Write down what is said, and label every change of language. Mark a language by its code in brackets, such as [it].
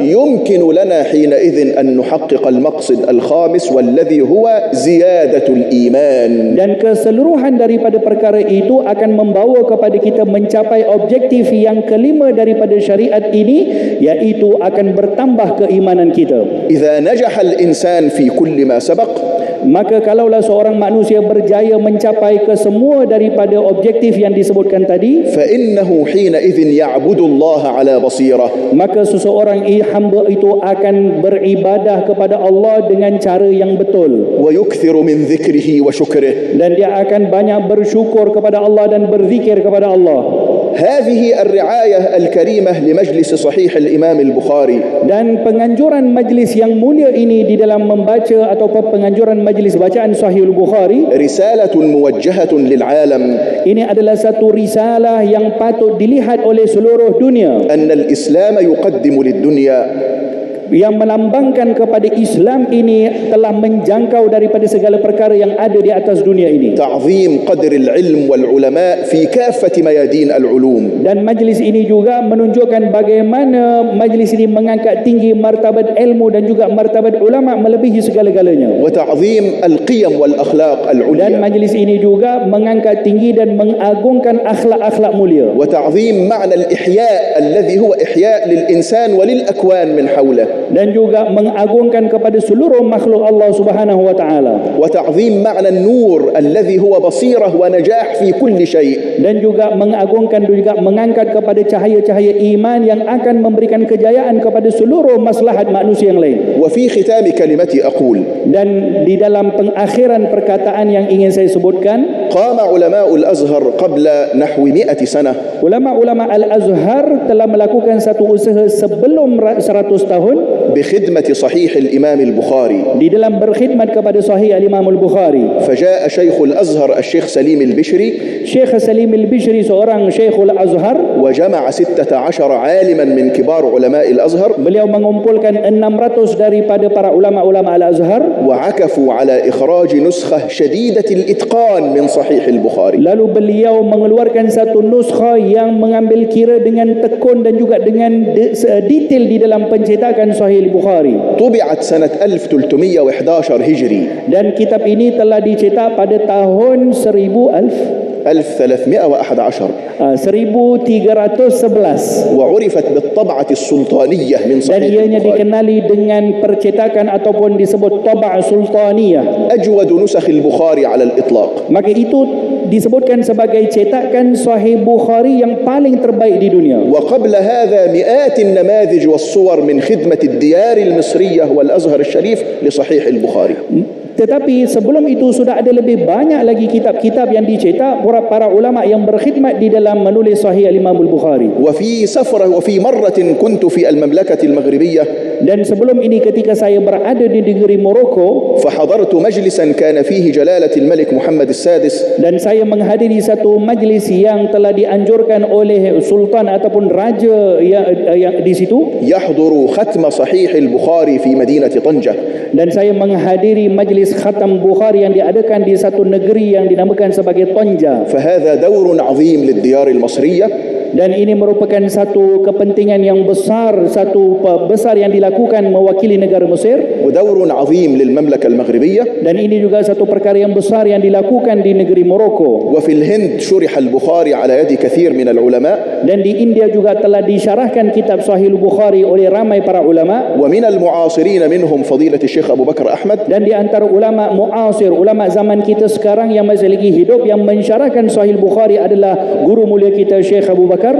[ar] يمكن لنا حينئذ أن نحقق المقصد الخامس والذي هو زيادة الإيمان. [ms] dan keseluruhan daripada perkara itu akan membawa kepada kita mencapai objektif yang kelima daripada syariat ini, iaitu akan bertambah keimanan kita. [ar] إذا نجح الإنسان في كل ما سبق [ms] Maka kalaulah seorang manusia berjaya mencapai ke semua daripada objektif yang disebutkan tadi, [ar] فإنه حينئذ يعبد الله على بصيرة [ms] maka seseorang hamba itu akan beribadah kepada Allah dengan cara yang betul, [ar] ويكثر من ذكره وشكره. [ms] dan dia akan banyak bersyukur kepada Allah dan berzikir kepada Allah. [ar] هذه الرعاية الكريمة لمجلس صحيح الإمام البخاري [ms] Dan penganjuran majlis yang mulia ini di dalam membaca atau penganjuran majlis bacaan Sahih Al-Bukhari, [ar] رسالة موجهة للعالم [ms] ini adalah satu risalah yang patut dilihat oleh seluruh dunia, [ar] أن الإسلام يقدم للدنيا [ms] yang melambangkan kepada Islam ini telah menjangkau daripada segala perkara yang ada di atas dunia ini. [ar] تعظيم قدر العلم والعلماء في كافة ميادين العلوم. [ms] Dan majlis ini juga menunjukkan bagaimana majlis ini mengangkat tinggi martabat ilmu dan juga martabat ulama melebihi segala-galanya. [ar] وتعظيم القيم والأخلاق [ms] Dan [ar] العليا. [ms] majlis ini juga mengangkat tinggi dan mengagungkan akhlak-akhlak mulia. [ar] وتعظيم معنى الإحياء الذي هو إحياء للإنسان وللأكوان من حوله. [ms] Dan juga mengagungkan kepada seluruh makhluk Allah Subhanahu wa taala. [ar] وتعظيم معنى النور الذي هو بصيرة ونجاح في كل شيء. [ms] Dan juga mengagungkan, juga mengangkat kepada cahaya-cahaya iman yang akan memberikan kejayaan kepada seluruh maslahat manusia yang lain. [ar] وفي ختام كلمتي أقول [ms] Dan di dalam pengakhiran perkataan yang ingin saya sebutkan, [ar] قام علماء الأزهر قبل نحو 100 سنة [ms] ulama-ulama Al-Azhar telah melakukan satu usaha sebelum 100 tahun [ar] بخدمة صحيح الإمام البخاري. [ms] di dalam berkhidmat kepada Sahih Al-Imam Al-Bukhari. [ar] فجاء شيخ الأزهر الشيخ سليم البشري [ms] Syekh Salim Al-Bishri, seorang Syekhul Azhar, [ar] وجمع 16 عالما من كبار علماء الأزهر [ms] beliau mengumpulkan 600 daripada para ulama-ulama Al-Azhar, [ar] وعكفوا على إخراج نسخة شديدة الإتقان من صحيح البخاري. [ms] lalu beliau mengeluarkan satu nuskha yang mengambil kira dengan tekun dan juga dengan detail di dalam pencetakan Sahih Al-Bukhari. [ar] طبعت سنة 1311 هجري [ms] Dan kitab ini telah dicetak pada tahun 1311 [ar] وعرفت بالطبعة السلطانية من [ms] dan [ar] صحيح [ms] ianya [ar] البخاري. [ms] dikenali dengan percetakan ataupun disebut Tab'a Sultaniyah. [ar] أجود نسخ البخاري على الإطلاق. [ms] Maka itu disebutkan sebagai cetakan Sahih Bukhari yang paling terbaik di dunia. [ar] وقبل هذا مئات النماذج والصور من خدمة الديار المصرية والأزهر الشريف لصحيح البخاري. [ms] Tetapi sebelum itu sudah ada lebih banyak lagi kitab-kitab yang dicetak para ulama yang berkhidmat di dalam menulis Sahih Al-Imam Al-Bukhari. [ar] وفي مرة كنت في المملكة المغربية [ms] Dan sebelum ini ketika saya berada di negeri Morocco, [ar] فحضرت مجلسا كان فيه جلالة الملك محمد السادس [ms] dan saya menghadiri satu majlis yang telah dianjurkan oleh sultan ataupun raja yang di situ, [ar] يحضر ختم صحيح البخاري في مدينة طنجة. [ms] dan saya menghadiri majlis khatam Bukhari yang diadakan di satu negeri yang dinamakan sebagai Tonja. [ar] فهذا دور عظيم للديار المصرية. [ms] Dan ini merupakan satu kepentingan yang besar, satu besar yang dilakukan mewakili negara Mesir. [ar] ودور عظيم للمملكة المغربية. [ms] Dan ini juga satu perkara yang besar yang dilakukan di negeri Morocco. [ar] وفي الهند شرح البخاري على يد كثير من العلماء. [ms] Dan di India juga telah disyarahkan kitab Sahih Bukhari oleh ramai para ulama. [ar] ومن المعاصرين منهم فضيلة الشيخ أبو بكر أحمد. [ms] Dan di antara ulama muasir, ulama zaman kita sekarang yang masih lagi hidup yang mensyarahkan Sahih Bukhari adalah guru mulia kita Syekh Abu Bakar.